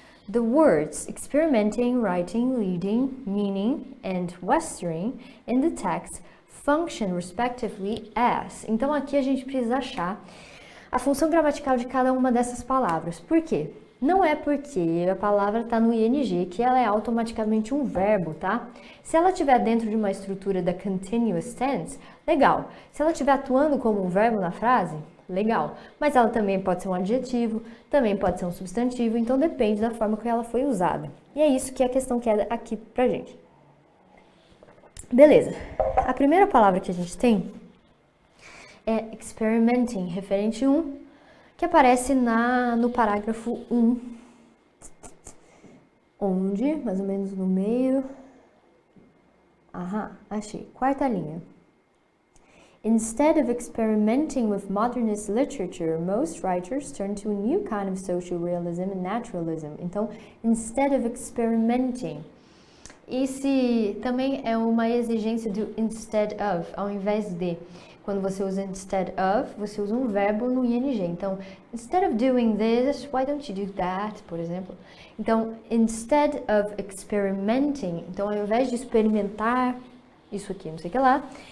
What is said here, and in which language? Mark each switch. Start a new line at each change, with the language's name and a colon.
English: The words experimenting, writing, leading, meaning, and westering in the text function respectively as.
Portuguese: Então aqui a gente precisa achar a função gramatical de cada uma dessas palavras. Por quê? Não é porque a palavra está no ing que ela é automaticamente um verbo, tá? Se ela estiver dentro de uma estrutura da continuous tense, legal. Se ela estiver atuando como um verbo na frase, legal. Mas ela também pode ser um adjetivo, também pode ser um substantivo, então depende da forma que ela foi usada. E é isso que a questão quer aqui pra gente. Beleza. A primeira palavra que a gente tem é experimenting, referente 1, que aparece no parágrafo 1, onde, mais ou menos no meio, achei, quarta linha.
English: Instead of experimenting with modernist literature, most writers turn to a new kind of social realism and naturalism.
Portuguese: Então,
English: instead of experimenting.
Portuguese: Esse também é uma exigência do instead of, ao invés de. Quando você usa instead of, você usa um verbo no ing. Então,
English: instead of doing this, why don't you do that,
Portuguese: por exemplo. Então,
English: instead of experimenting,
Portuguese: então ao invés de experimentar isso aqui, não sei o que lá.